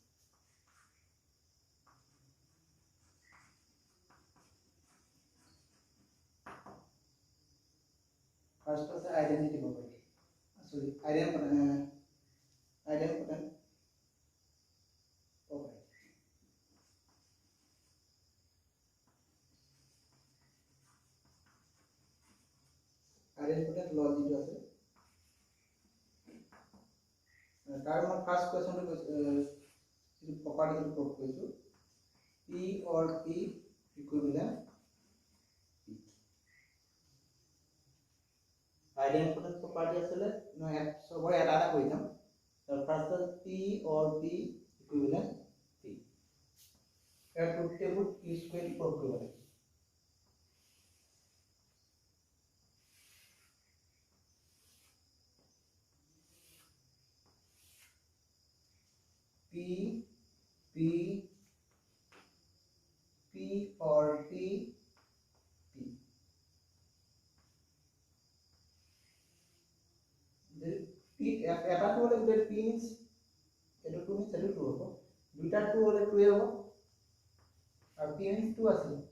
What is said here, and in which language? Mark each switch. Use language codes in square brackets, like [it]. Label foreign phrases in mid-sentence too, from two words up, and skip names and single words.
[en] First is identity property. Sorry, idempotent property. Idempotent law [as] যিটো আছে তাৰ মই [en] first questionটো [as] যিটো [en] property prove [as] কৰিছো [en] P or P equivalent P idempotent property [as] আসলে মই সবৰে এটা এটা কৰি যাম তাৰ [en] first P or P equivalent P [as] এর [en] truth table use [as] কৰি প্ৰুভ কৰিব লাগে [en] P or P [bn] এটা টু হলে যদি [en] P means [bn] এটা [en] true means [bn] এটা টু হবে দুইটা টু হলে টু হবে আর [en] P means true [bn] আছে